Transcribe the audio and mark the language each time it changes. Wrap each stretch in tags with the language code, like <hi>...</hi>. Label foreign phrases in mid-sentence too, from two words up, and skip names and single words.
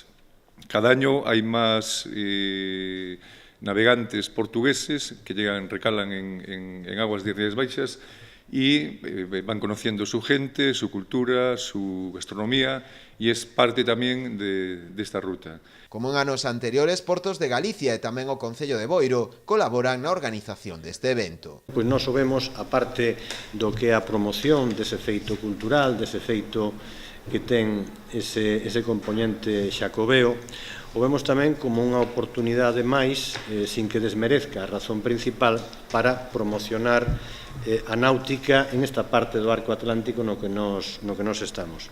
<es>Cada año hay más navegantes portugueses que recalan en aguas de Rías Baixas y van conociendo su gente, su cultura, su gastronomía, y es parte tamén de esta ruta.</es> <gl>Como en anos anteriores, Portos de Galicia e tamén o Concello de Boiro colaboran na organización deste evento. Pois nós o vemos, aparte do que é a promoción dese feito cultural, dese feito que ten ese componente xacobeo, o vemos tamén como unha oportunidade máis,</gl> <es>sin que desmerezca</es> <gl>a razón principal, para promocionar a náutica en esta parte do arco atlántico no que nos estamos.</gl>